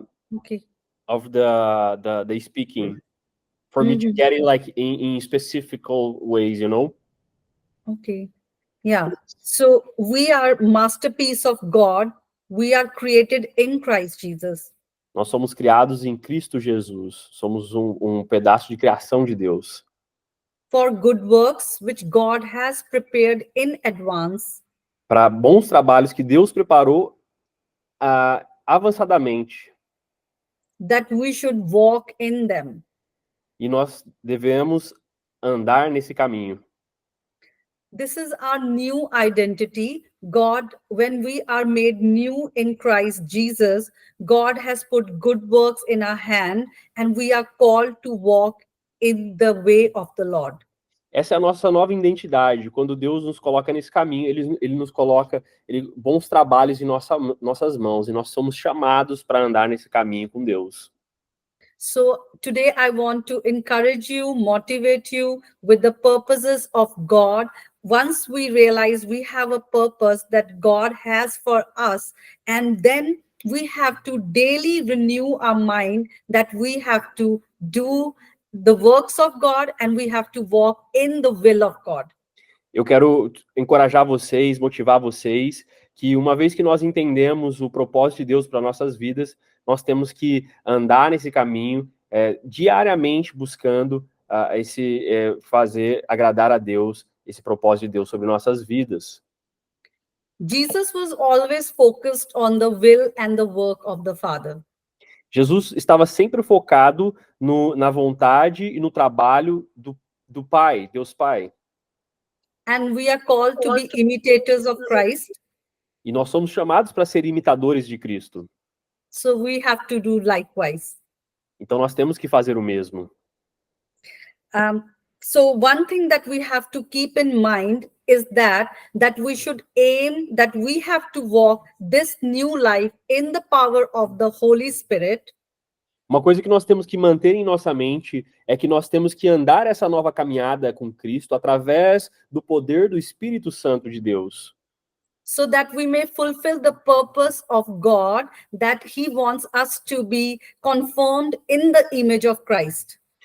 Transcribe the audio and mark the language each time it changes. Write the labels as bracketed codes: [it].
[en] Okay. of the speaking for me to get it like in specific ways, you know. Okay. Yeah. So we are masterpiece of God. We are created in Christ Jesus. [pt] Nós somos criados em Cristo Jesus. Somos um pedaço de criação de Deus. [en] For good works which God has prepared in advance. [pt] Para bons trabalhos que Deus preparou avançadamente. [en] That we should walk in them. [pt] E nós devemos andar nesse caminho. [en] This is our new identity. God, when we are made new in Christ Jesus, God has put good works in our hand and we are called to walk in the way of the Lord. [pt] Essa é a nossa nova identidade. Quando Deus nos coloca nesse caminho, ele nos coloca bons trabalhos em nossas mãos, e nós somos chamados para andar nesse caminho com Deus. [en] So today I want to encourage you, motivate you with the purposes of God. Once we realize we have a purpose that God has for us, and then we have to daily renew our mind that we have to do the works of God and we have to walk in the will of God. [pt] Eu quero encorajar vocês, motivar vocês, que uma vez que nós entendemos o propósito de Deus para nossas vidas, nós temos que andar nesse caminho, diariamente buscando fazer agradar a Deus, esse propósito de Deus sobre nossas vidas. [en] Jesus was always focused on the will and the work of the Father. [pt] Jesus estava sempre focado na vontade e no trabalho do Pai, Deus Pai. [en] And we are called to be imitators of Christ. [pt] E nós somos chamados para ser imitadores de Cristo. [en] So we have to do likewise. [pt] Então nós temos que fazer o mesmo. [en] So one thing that we have to keep in mind is that we should aim, that we have to walk this new life in the power of the Holy Spirit. [pt] Uma coisa que nós temos que manter em nossa mente é que nós temos que andar essa nova caminhada com Cristo através do poder do Espírito Santo de Deus. [en] So that we may fulfill the purpose of God, that He wants us to be conformed in the image of Christ.